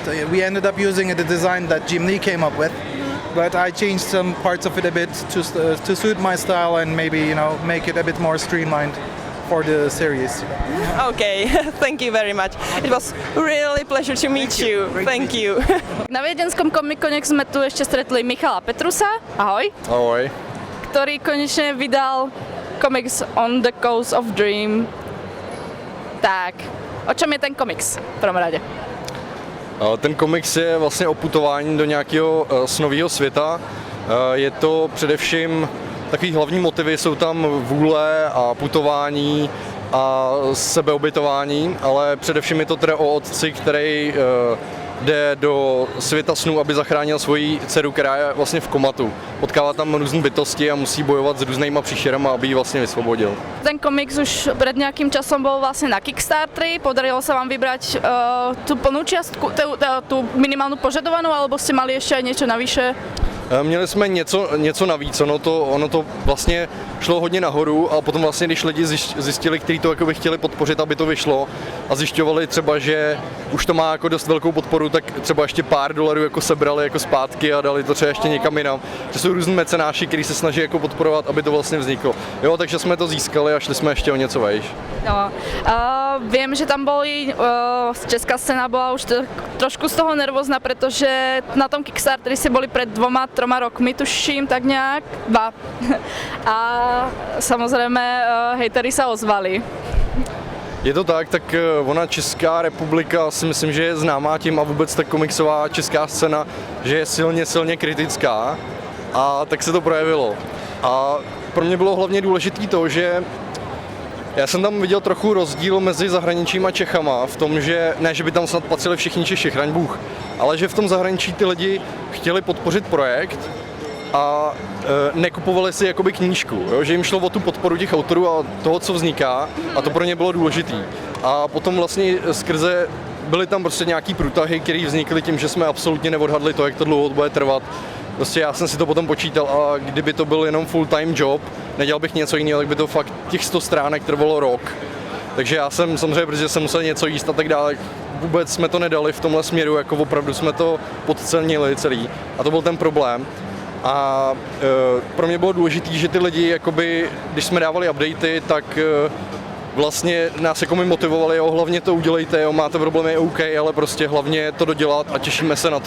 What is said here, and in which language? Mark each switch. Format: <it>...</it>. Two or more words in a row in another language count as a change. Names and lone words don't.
<en>We ended up using the design that Jim Lee came up with, but I changed some parts of it a bit to suit my style and maybe make it a bit more streamlined for the series. Okay, thank you very much. It was really pleasure to meet you. Thank you.</en> <sk>Na Vídeňskom Comic Cone sme tu ešte stretli Michala Petrusa. Ahoj. Ahoj. Ktorý konečne vydal komiks On the Coast of Dream. Tak, o čem je ten komiks v prvom rade?</sk> <cs>Ten komiks je vlastně o putování do nějakého snového světa. Je to především takový hlavní motivy, jsou tam vůle a putování a sebeobětování, ale především je to teda o otci, který jde do světa snů, aby zachránil svoji dceru, která je vlastně v komatu. Potkává tam různé bytosti a musí bojovat s různýma příšerama, aby ji vlastně vysvobodil.</cs> <sk>Ten komiks už pred nejakým časom bol vlastne na Kickstarteri. Podarilo sa vám vybrať tú plnú čiastku, tú minimálnu požadovanú, alebo ste mali ešte aj niečo navyše?</sk> <cs>Měli jsme něco navíc, ono to vlastně šlo hodně nahoru a potom vlastně, když lidi zjistili, kteří to jakoby chtěli podpořit, aby to vyšlo a zjišťovali třeba, že už to má jako dost velkou podporu, tak třeba ještě pár dolarů jako sebrali jako zpátky a dali to třeba ještě někam jinam. To jsou různí mecenáši, kteří se snaží jako podporovat, aby to vlastně vzniklo. Jo, takže jsme to získali a šli jsme ještě o něco vejš. No,</cs> <sk>viem, že tam boli, česká scéna bola už trošku z toho nervózna, pretože na tom Kickstarteri si boli pred 2-3 rokmi, tuším, tak nejak, 2. A samozrejme hejteri sa ozvali.</sk> <cs>Je to tak ona Česká republika si myslím, že je známá tím a vůbec ta komiksová česká scéna, že je silně kritická a tak se to projevilo. A pro mě bylo hlavně důležité to, že já jsem tam viděl trochu rozdíl mezi zahraničím a Čechama v tom, že ne, že by tam snad patřili všichni Češi, chraň Bůh, ale že v tom zahraničí ty lidi chtěli podpořit projekt a nekupovali si jakoby knížku, jo? Že jim šlo o tu podporu těch autorů a toho, co vzniká a to pro ně bylo důležitý. A potom vlastně skrze byly tam prostě nějaký průtahy, které vznikly tím, že jsme absolutně neodhadli to, jak to dlouho bude trvat. Prostě já jsem si to potom počítal a kdyby to byl jenom</cs> <en>full-time job,</en> <cs>nedělal bych něco jiného, tak by to fakt těch 100 stránek trvalo rok. Takže já jsem samozřejmě, protože jsem musel něco jíst a tak dále, vůbec jsme to nedali v tomhle směru, jako opravdu jsme to podcenili celý a to byl ten problém. A pro mě bylo důležité, že ty lidi, jakoby, když jsme dávali updaty, tak vlastně nás jako mi motivovali, jo, hlavně to udělejte, jo, máte problémy, OK, ale prostě hlavně to dodělat a těšíme se na to.</cs>